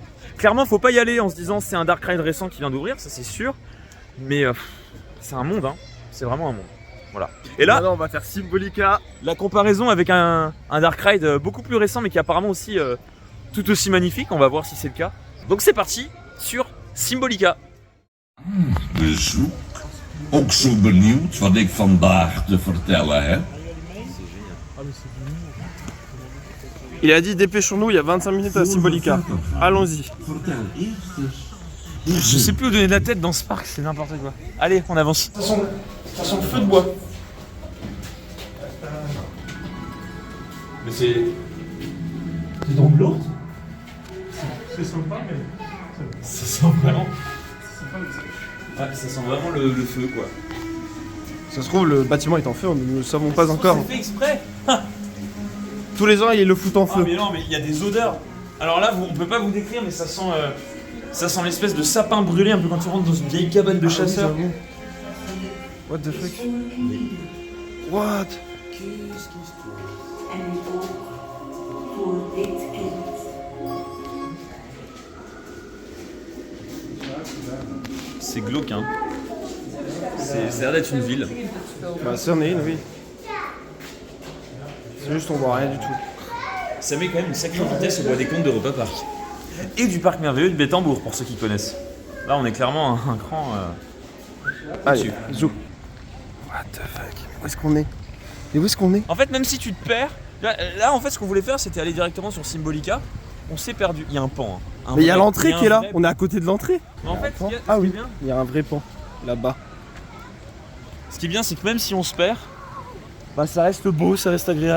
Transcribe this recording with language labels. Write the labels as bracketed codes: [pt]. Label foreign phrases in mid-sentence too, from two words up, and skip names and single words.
[fr] Clairement, faut pas y aller en se disant c'est un [en] dark ride [fr] récent qui vient d'ouvrir, ça c'est sûr. Mais c'est un monde, hein. C'est vraiment un monde. Voilà. Et là, Maintenant, on va faire Symbolica. la comparaison avec un [en] dark ride [fr] beaucoup plus récent, mais qui est apparemment aussi tout aussi magnifique. On va voir si c'est le cas. Donc c'est parti sur Symbolica. [nl] Bezoek. Ook zo benieuwd wat ik vandaag te vertellen heb. [fr] Il a dit dépêchons-nous, il y a 25 minutes à Symbolica. Allons-y. [nl] Vertel eerst eens. [fr] Je sais plus où donner de la tête dans ce parc, c'est n'importe quoi. Allez, on avance. Ça sent le feu de bois. Mais c'est dans de l'eau. C'est sympa, mais. Ça sent vraiment. Ouais, ça sent vraiment le feu quoi. Ça se trouve, le bâtiment est en feu, nous ne le savons pas encore. C'est fait exprès. Tous les ans, il le fout en Ah feu. mais non, mais il y a des odeurs. Alors là, on peut pas vous décrire, mais ça sent l'espèce de sapin brûlé un peu quand tu rentres dans une vieille cabane de chasseurs. [en] What the fuck? What? [fr] C'est glauque, hein. Ça a l'air d'être une ville. Bah, c'en est une, oui. C'est juste, on voit rien du tout. Ça met quand même une sacrée vitesse au bois des comptes de Europa Park. Et du parc merveilleux de Bettembourg, pour ceux qui connaissent. Là, on est clairement un cran Allez, dessus. zou. [en] What the fuck? [fr] Où est-ce qu'on est? Et où est-ce qu'on est? En fait, même si tu te perds, là en fait, ce qu'on voulait faire, c'était aller directement sur Symbolica. On s'est perdu. Il y a un pan. Hein. Mais il y a vrai- l'entrée un qui est là. vrai- On est à côté de l'entrée. Mais en fait, ce qui est- Ah ce qui oui, est bien, il y a un vrai pan là-bas. ce qui est bien, c'est que même si on se perd, bah ça reste beau, ça reste agréable.